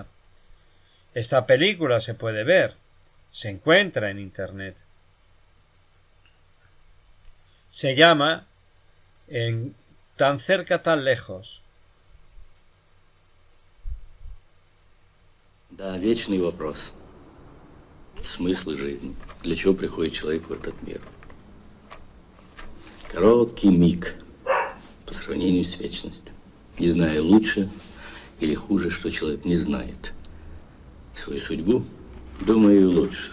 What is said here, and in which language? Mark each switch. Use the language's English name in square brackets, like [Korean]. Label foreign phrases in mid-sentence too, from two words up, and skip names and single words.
[Spanish] Esta película se puede ver, se encuentra en internet. Se llama Tan cerca, tan lejos. [Russian] Да, вечный вопрос. Смысл жизни. Для чего приходит человек в этот мир? Короткий миг по сравнению с вечностью. Не зная лучше или хуже, что человек не знает свою судьбу, думаю, лучше.